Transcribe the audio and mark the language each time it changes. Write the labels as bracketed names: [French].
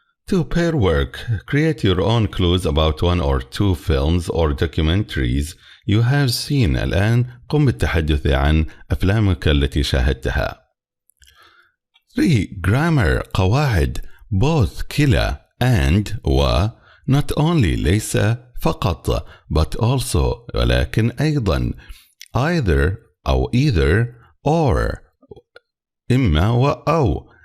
[English] To pair work, create your own clues about one or two films or documentaries you have seen. [Arabic] الآن قم بالتحدث عن أفلامك التي شاهدتها. 3. [English] Grammar قواعد. Both كلا and و not only [Arabic] ليس فقط [English] but also [Arabic] ولكن أيضا. [English] Either أو either or [Arabic] إما أو.